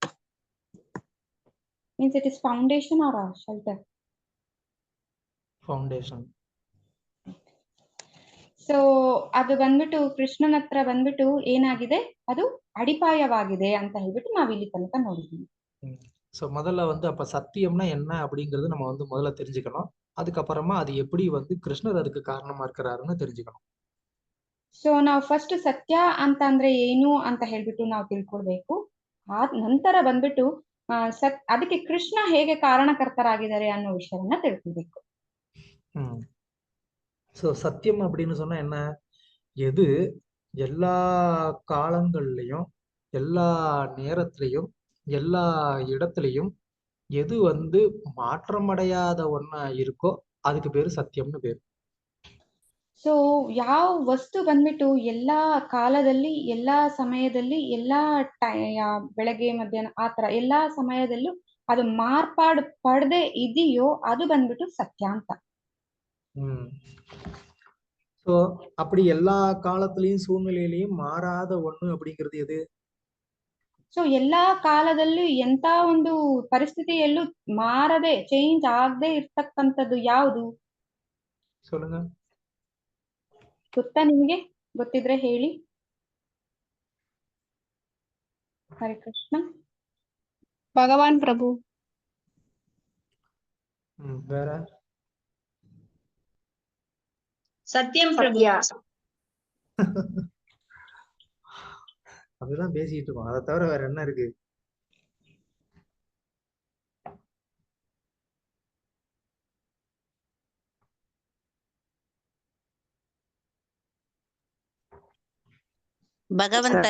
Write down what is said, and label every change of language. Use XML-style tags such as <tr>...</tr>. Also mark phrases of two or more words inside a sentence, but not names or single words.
<en>means it is foundation or shelter? ಫೌಂಡೇಶನ್.</en> <kn>ಸೊ ಅದು ಬಂದ್ಬಿಟ್ಟು ಕೃಷ್ಣನ ಹತ್ರ ಬಂದ್ಬಿಟ್ಟು ಏನಾಗಿದೆ, ಅದು ಅಡಿಪಾಯವಾಗಿದೆ ಅಂತ ಹೇಳ್ಬಿಟ್ಟು ನಾವ್ ಇಲ್ಲಿ ತನಕ ನೋಡಿದೀವಿ.</kn> <ta>சோ முதல்ல வந்து அப்ப சத்தியம்னா என்ன அப்படிங்கறது நம்ம வந்து முதல்ல தெரிஞ்சுக்கணும். அதுக்கப்புறமா அது எப்படி வந்து கிருஷ்ணர் அதுக்கு ಕಾರಣமா இருக்கிறாருன்னு தெரிஞ்சுக்கணும்.</ta> <kn>ಸೊ ನಾವು ಫಸ್ಟ್ ಸತ್ಯ ಅಂತ ಅಂದ್ರೆ ಏನು ಅಂತ ಹೇಳ್ಬಿಟ್ಟು ನಾವು ತಿಳ್ಕೊಳ್ಬೇಕು. ಆ ನಂತರ ಬಂದ್ಬಿಟ್ಟು ಅದಕ್ಕೆ ಕೃಷ್ಣ ಹೇಗೆ ಕಾರಣಕರ್ತರಾಗಿದ್ದಾರೆ ಅನ್ನೋ ವಿಷಯವನ್ನ ತಿಳ್ಕೊಳ್ಬೇಕು.</kn> <ta>சோ சத்தியம் அப்படின்னு சொன்னா என்ன? எது எல்லா காலங்கள்லயும் எல்லா நேரத்திலையும் எல்லா இடத்துலையும் எது வந்து மாற்றமடையாத ஒண்ணா இருக்கோ அதுக்கு பேரு ಸತ್ಯಂನ பேரு.</ta> <kn>ಸೊ ಯಾವ ವಸ್ತು ಬಂದ್ಬಿಟ್ಟು ಎಲ್ಲಾ ಕಾಲದಲ್ಲಿ, ಎಲ್ಲಾ ಸಮಯದಲ್ಲಿ, ಬೆಳಗ್ಗೆ ಮಧ್ಯಾಹ್ನ ಆತರ ಎಲ್ಲಾ ಸಮಯದಲ್ಲೂ ಅದು ಮಾರ್ಪಾಡು ಪಡದೆ ಇದೆಯೋ ಅದು ಬಂದ್ಬಿಟ್ಟು ಸತ್ಯ ಅಂತ.</kn> <ta>சோ அப்படி எல்லா காலத்திலயும் சூழ்நிலையிலயும் மாறாத ஒண்ணு அப்படிங்கிறது எது?</ta> <kn>ಸೊ ಎಲ್ಲಾ ಕಾಲದಲ್ಲೂ ಎಂತ ಒಂದು ಪರಿಸ್ಥಿತಿಯಲ್ಲೂ ಮಾರದೆ ಚೇಂಜ್ ಆಗದೆ ಇರ್ತಕ್ಕಂಥದ್ದು ಯಾವುದು?</kn> <ta>சொல்லுங்க.</ta> <kn>ಗೊತ್ತಾ ನಿಮಗೆ? ಗೊತ್ತಿದ್ರೆ ಹೇಳಿ. ಹರೇ ಕೃಷ್ಣ. ಭಗವಾನ್ ಪ್ರಭು.</kn> <ta>வேற? சத்தியம் பிரபு. அதுதான் பேசிட்டு இருக்கோம். அதை தவிர வேற என்ன இருக்கு?</ta> <kn>ಭಗವಂತನ</kn>